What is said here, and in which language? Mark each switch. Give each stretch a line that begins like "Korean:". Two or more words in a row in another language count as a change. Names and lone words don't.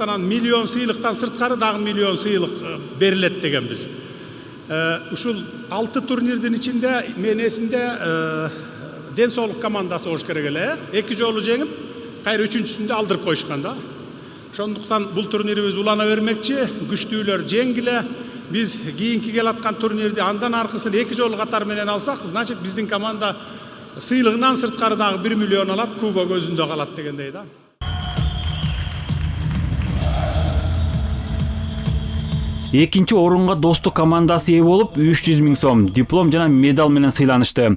Kyrgyz: Анан миллион сыйлыктан сырткары дагы миллион сыйлык берилет дегенбиз. Ушул 6 турнирдин ичинде мен эсимде ден соолук командасы болуш керек эле. 2 жолу жеңип, кайра 3-үчүсүндө алдырып коюшкан да. Ошондуктан бул турнирибиз улана бермекчи, күчтүүлөр жеңгиле. Биз кийинки келаткан турнирде андан аркасыны 2 жол катар менен алсак, значит биздин команда сыйлыгынан сырткары дагы 1 миллион алат, куба көзүндө калат дегендей да. Экинчи орунга достук командасы ээ болуп 300 000 сом диплом жана медаль менен сыйланышты.